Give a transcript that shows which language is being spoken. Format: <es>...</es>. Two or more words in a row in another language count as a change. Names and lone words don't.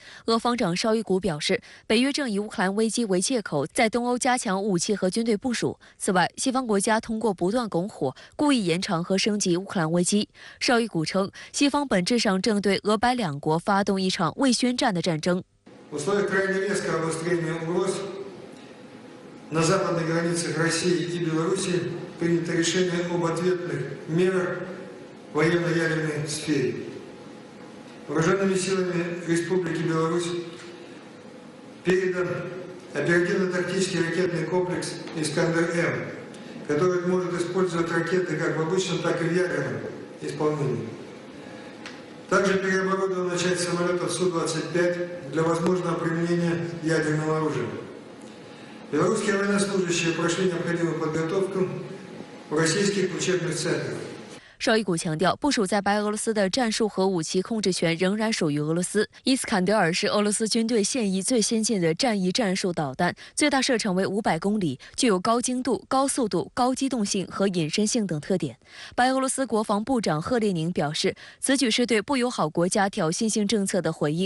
<zh>俄防长绍伊古表示，北约正以乌克兰危机为借口，在东欧加强武器和军队部署。此外，西方国家通过不断拱火，故意延长和升级乌克兰危机。绍伊古称，西方本质上正对俄白两国发动一场未宣战的战争。</zh> <ru>На западных границах России и Беларуси принято решение об ответных мерах в военно-ядерной сфере. Вооруженными силами Республики Беларусь передан оперативно-тактический ракетный комплекс «Искандер-М», который может использовать ракеты как в обычном, так и в ядерном исполнении. Также переоборудована часть самолетов Су-25 для возможного применения ядерного оружия. Белорусские военнослужащие прошли необходимую подготовку в российских учебных центрах.</ru> <zh>绍伊古强调，部署在白俄罗斯的战术核武器控制权仍然属于俄罗斯。伊斯坎德尔是俄罗斯军队现役最先进的战役战术导弹，最大射程为500公里，具有高精度、高速度、高机动性和隐身性等特点。白俄罗斯国防部长赫列宁表示，此举是对不友好国家挑衅性政策的回应。</zh>